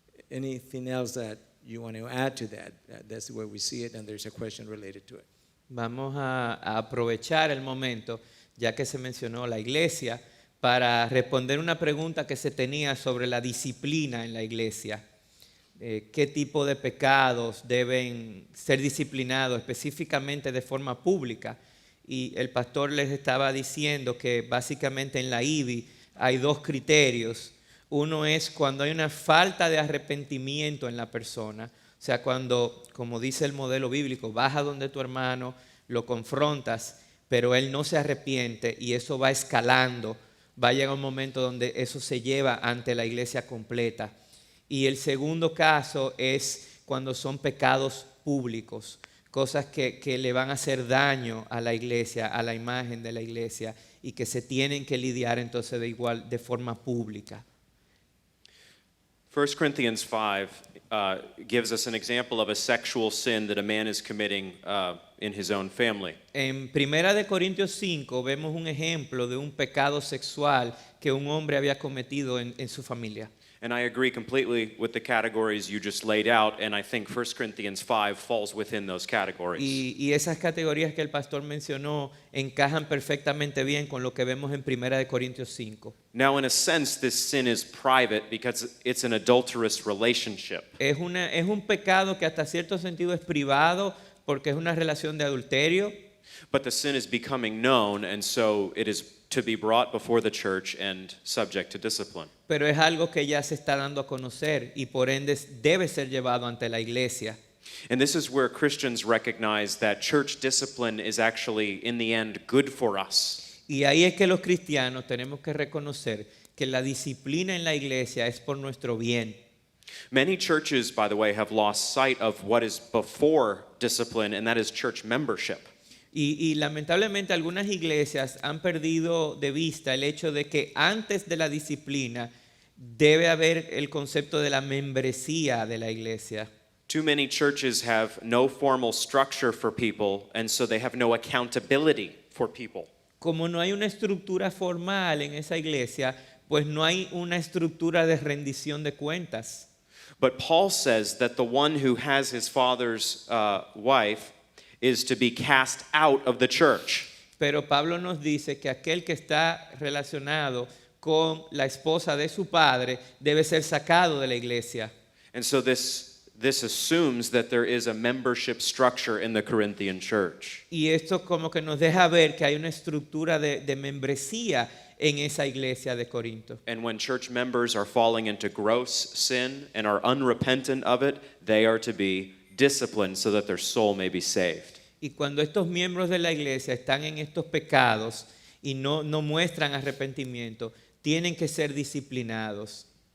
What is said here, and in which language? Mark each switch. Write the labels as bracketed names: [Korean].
[English] Anything else that you want to add to that? That's the way we see it, and there's a question related to it. [Spanish] Vamos a aprovechar el momento, ya que se mencionó la iglesia, para responder una pregunta que se tenía sobre la disciplina en la iglesia. ¿Qué tipo de pecados deben ser disciplinados específicamente de forma pública? Y el pastor les estaba diciendo que básicamente en la IBI hay dos criterios. Uno es cuando hay una falta de arrepentimiento en la persona. O sea, cuando, como dice el modelo bíblico, vas a donde tu hermano, lo confrontas, pero él no se arrepiente y eso va escalando. Va a llegar un momento donde eso se lleva ante la iglesia completa. Y el segundo caso es cuando son pecados públicos, cosas que le van a hacer daño a la iglesia, a la imagen de la iglesia, y que se tienen que lidiar entonces de forma pública. [English] 1 Corinthians 5 gives us an example of a sexual sin that a man is committing in his own family. [Spanish] En 1 Corintios 5 vemos un ejemplo de un pecado sexual que un hombre había cometido en su familia. [English] And I agree completely with the categories you just laid out, and I think 1 Corinthians 5 falls within those categories. [Spanish] Y esas categorías que el pastor mencionó encajan perfectamente bien con lo que vemos en 1 Corintios 5. [English] Now, in a sense, this sin is private because it's an adulterous relationship. [Spanish] Es un pecado que hasta cierto sentido es privado porque es una relación de adulterio. [English] But the sin is becoming known, and so it is to be brought before the church and subject to discipline. [Spanish] Pero es algo que ya se está dando a conocer y por ende debe ser llevado ante la iglesia. [English] And this is where Christians recognize that church discipline is actually, in the end, good for us. [Spanish] Y ahí es que los cristianos tenemos que reconocer que la disciplina en la iglesia es por nuestro bien. [English] Many churches, by the way, have lost sight of what is before discipline, and that is church membership. [Spanish] Y lamentablemente algunas iglesias han perdido de vista el hecho de que antes de la disciplina debe haber el concepto de la membresía de la iglesia. [English] Too many churches have no formal structure for people, and so they have no accountability for people. [Spanish] Como no hay una estructura formal en esa iglesia, pues no hay una estructura de rendición de cuentas. [English] But Paul says that the one who has his father's wife is to be cast out of the church. [Spanish] Pero Pablo nos dice que aquel que está relacionado con la esposa de su padre debe ser sacado de la iglesia. [English] And so this assumes that there is a membership structure in the Corinthian church. [Spanish] Y esto como que nos deja ver que hay una estructura de membresía en esa iglesia de Corinto. [English] And when church members are falling into gross sin and are unrepentant of it, they are to be disciplined so that their soul may be saved. [Spanish] Y cuando estos miembros de la iglesia están en estos pecados y no muestran arrepentimiento, tienen que ser disciplinados.